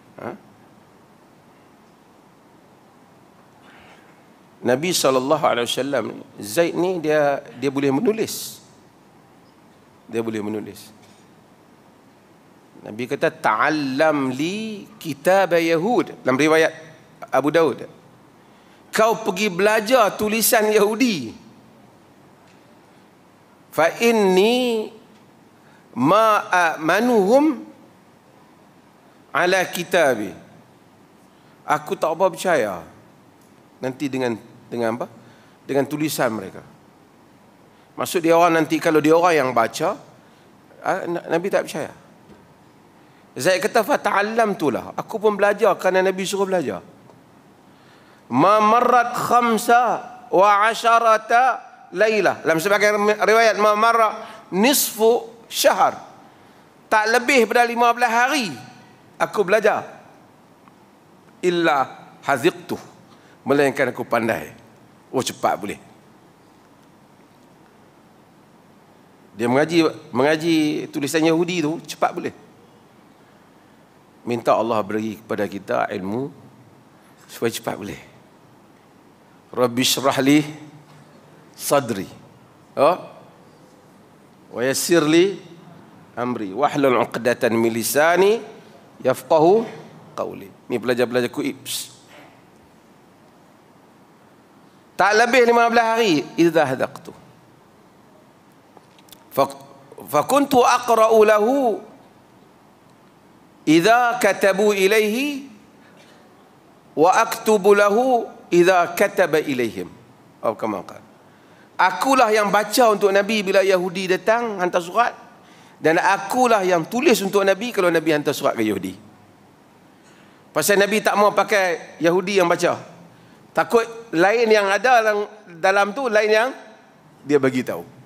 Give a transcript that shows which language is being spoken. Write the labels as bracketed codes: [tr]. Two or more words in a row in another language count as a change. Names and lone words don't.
[ms] Nabi SAW, Zaid ni dia boleh menulis. Dia boleh menulis. Nabi kata [ar] تعلم لي كتاب يهود [ms] dalam riwayat Abu Daud. Kau pergi belajar tulisan Yahudi. [ar] فإني ما آمنهم على كتابي. [ms] Aku tak apa percaya nanti dengan apa? Dengan tulisan mereka. Maksud dia orang nanti kalau dia orang yang baca, Nabi tak percaya. Zaid kata [ar] فتعلمته. [ms] Aku pun belajar kerana Nabi suruh belajar. [ar] ما مرت 15 ليلة. [ms] Dalam sebagian riwayat [ar] ما مر نصف شهر. [ms] Tak lebih pada 15 hari aku belajar. [ar] إلا حذقت. [ms] Melainkan aku pandai. Oh cepat boleh. Dia mengaji tulisan Yahudi tu cepat boleh. Minta Allah beri kepada kita ilmu supaya cepat boleh. [ar] رب اشرح لي صدري. ويسر لي أمري واحلل عقدة من لساني يفقهوا قولي. [ms] Ni pelajar-pelajar kuips. Tak lebih 15 hari. [ar] إذا حذقت. فكنت أقرأ له إذا كتبوا إليه وأكتب له إذا كتب إليهم. Atau كما قال. [ms] Akulah yang baca untuk Nabi bila Yahudi datang hantar surat, dan akulah yang tulis untuk Nabi kalau Nabi hantar surat ke Yahudi. Pasal Nabi tak mau pakai Yahudi yang baca. Takut lain yang ada dalam tu, lain yang dia bagi tahu.